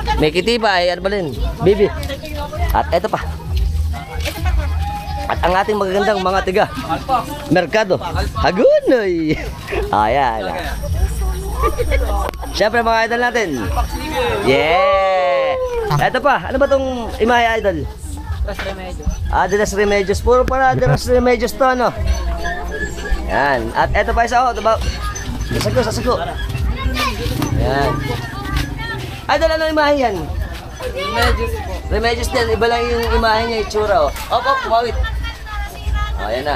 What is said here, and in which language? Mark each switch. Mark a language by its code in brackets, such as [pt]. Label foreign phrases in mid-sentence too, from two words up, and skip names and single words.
[tl] May kiti pa, ano ba rin? Bibi. At eto pa. At ang ating magagandang mga tiga Merkado. Hagunoy. Ayan. Syempre mga idol natin. Yeah. Eto pa, ano ba tong imahe Idol? De los Remedios. Puro para De los Remedios to, ano? Yan. At eto pa isa, sasago. Yan. Idol, ano imahe yan? Remedios din. Iba lang yung imahe niya, itsura, kumawit. Ayan na.